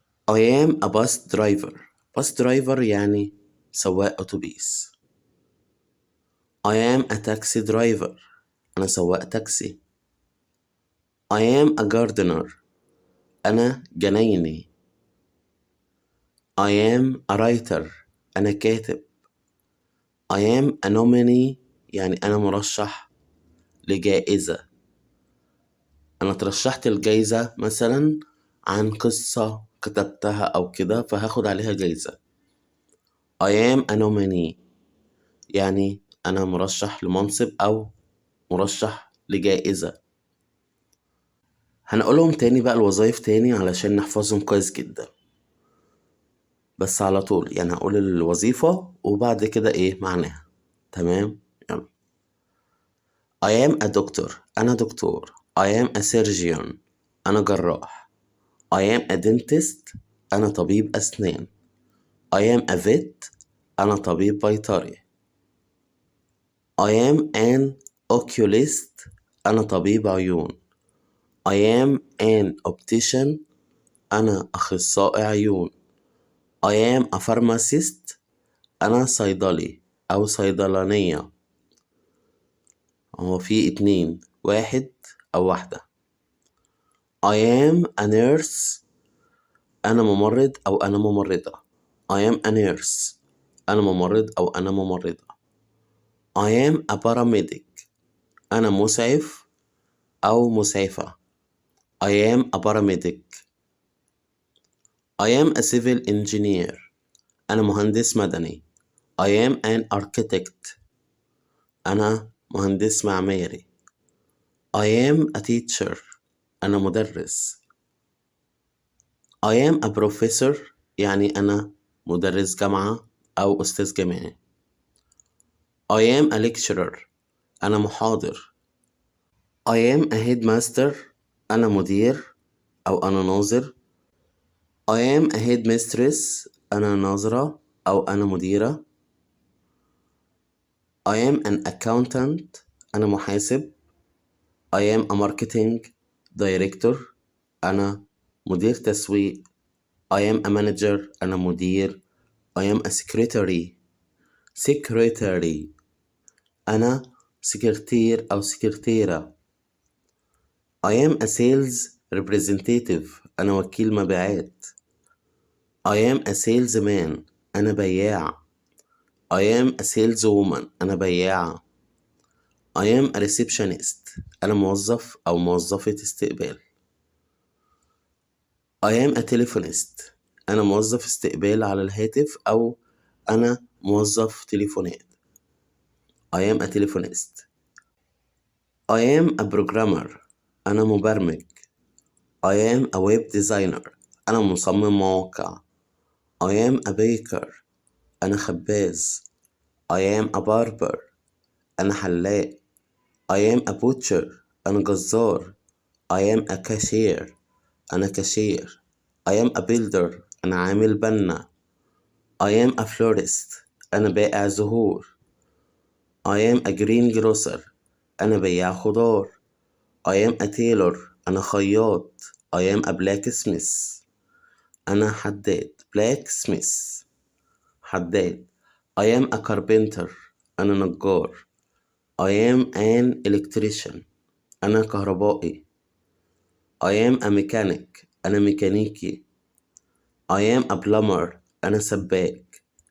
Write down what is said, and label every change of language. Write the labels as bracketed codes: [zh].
[en] I am a bus driver. [ar] يعني سواق أتوبيس. [en] I am a taxi driver. [ar] أنا سواق تاكسي. [en] I am a gardener. [ar] أنا جنايني. [en] I am a writer. [ar] أنا كاتب. [en] I am a nominee [ar] يعني أنا مرشح لجائزة. أنا ترشحت الجايزة مثلا عن قصة كتبتها أو كده فهاخد عليها جايزة. [en] I am a nominee [ar] يعني أنا مرشح لمنصب أو مرشح لجائزة. هنقولهم تاني بقى الوظائف تاني علشان نحفظهم كويس جدا، بس على طول يعني هقول الوظيفة وبعد كده ايه معناها. تمام يلا. [en] I am a doctor [ar] أنا دكتور. [en] I am a surgeon [ar] أنا جراح. [en] I am a dentist [ar] أنا طبيب أسنان. [en] I am a vet [ar] أنا طبيب بيطري. [en] I am an oculist [ar] أنا طبيب عيون. [en] I am an optician [ar] أنا أخصائي عيون. [en] I am a pharmacist [ar] أنا صيدلي أو صيدلانية. هو في اتنين، واحد أو واحدة. [en] I am a nurse [ar] أنا ممرض أو أنا ممرضة. [en] I am a nurse [ar] أنا ممرض أو أنا ممرضة. [en] I am a paramedic [ar] أنا مسعف أو مسعفة. [en] I am a paramedic. I am a civil engineer [ar] أنا مهندس مدني. [en] I am an architect [ar] أنا مهندس معماري. [en] I am a teacher [ar] أنا مدرس. [en] I am a professor [ar] يعني أنا مدرس جامعة أو أستاذ جامعي. [en] I am a lecturer [ar] أنا محاضر. [en] I am a headmaster [ar] أنا مدير أو أنا ناظر. [en] I am a headmistress [ar] أنا ناظرة أو أنا مديرة. [en] I am an accountant [ar] أنا محاسب. [en] I am a marketing director [ar] أنا مدير تسويق. [en] I am a manager [ar] أنا مدير. [en] I am a secretary [ar] أنا سكرتير أو سكرتيرة. [en] I am a sales representative [ar] أنا وكيل مبيعات. [en] I am a salesman [ar] أنا بياع. [en] I am a saleswoman [ar] أنا بياعة. [en] I am a receptionist [ar] أنا موظف أو موظفة استقبال. [en] I am a telephonist [ar] أنا موظف استقبال على الهاتف أو أنا موظف تليفونات. [en] I am a telephonist. I am a programmer [ar] أنا مبرمج. [en] I am a web designer [ar] أنا مصمم مواقع. [en] I am a baker [ar] أنا خباز. [en] I am a barber [ar] أنا حلاق. [en] I am a butcher [ar] أنا جزار. [en] I am a cashier [ar] أنا كاشير. [en] I am a builder [ar] أنا عامل بنا. [en] I am a florist [ar] أنا بائع زهور. [en] I am a greengrocer [ar] أنا بياع خضار. [en] I am a tailor [ar] أنا خياط. [en] I am a blacksmith [ar] أنا حداد. [en] blacksmith [ar] حداد. [en] I am a carpenter [ar] أنا نجار. [en] I am an electrician [ar] أنا كهربائي. [en] I am a mechanic [ar] أنا ميكانيكي. [en] I am a plumber [ar] أنا سباك.